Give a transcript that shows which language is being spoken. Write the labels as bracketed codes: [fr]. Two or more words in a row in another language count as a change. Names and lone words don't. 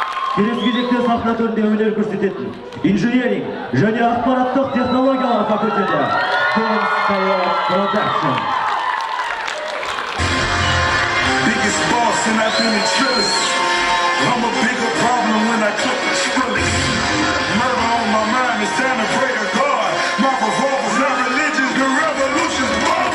[kk] келесі кезекте сахна төрінде өнер көрсететін инженеринг және ақпараттық технологиялар факультеті Production. [en] Biggest boss and I've been the trillest. I'm a bigger problem when I cook the skrillex. Murder on my mind, it's time to pray to God. My revolver's not religious, the revolution's boss.